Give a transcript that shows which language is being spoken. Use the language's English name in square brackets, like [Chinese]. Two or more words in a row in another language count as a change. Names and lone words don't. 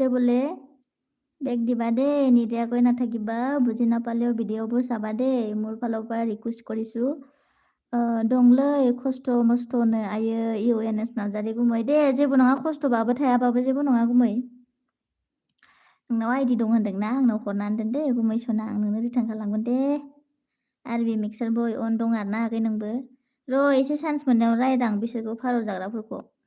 [Assamese] বোলে বেগ দিবা দেই নিদিয়াকৈ নাথাকিবা বুজি নাপালেও ভিডিঅ'বোৰ চাবা দেই মোৰ ফালৰ পৰা ৰিকুৱেষ্ট কৰিছোঁ [Bodo] दंलै खस्थ' मस्थ'नो आयो UNS नार्जारि गुमै दे जेबो नङा खस्थ'बाबो थायाबाबो जेबो नङा गुमै नोंनाव आइडि दं होनदोंना आंनाव हरनानै दोन दे गुमै सना आं नोंनो रिटार्न खालामगोन दे आरबि मिक्सार बय अन दं आरोना आगै नोंबो र' एसे चान्स मोननायाव रायदां बिसोरखौ फारौ जाग्राफोरखौ